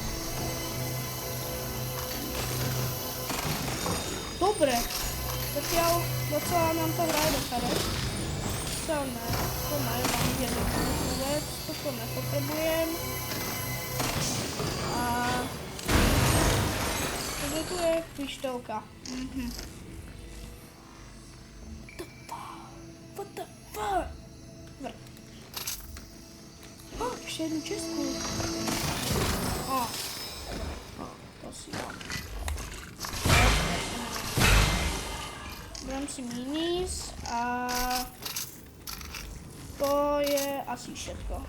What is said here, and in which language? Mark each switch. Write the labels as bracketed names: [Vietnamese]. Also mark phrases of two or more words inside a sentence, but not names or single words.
[Slovak] Dobre, zatiaľ [Czech] docela nám to hraje do karet. [Slovak] To ne, mám jednu vec, toto nepotrebujem. A kde tu je pištolka? [English] What the fuck? [Slovak] Dobre. Ešte jednu čestku. To si dám. Beriem si minis a to je asi všetko.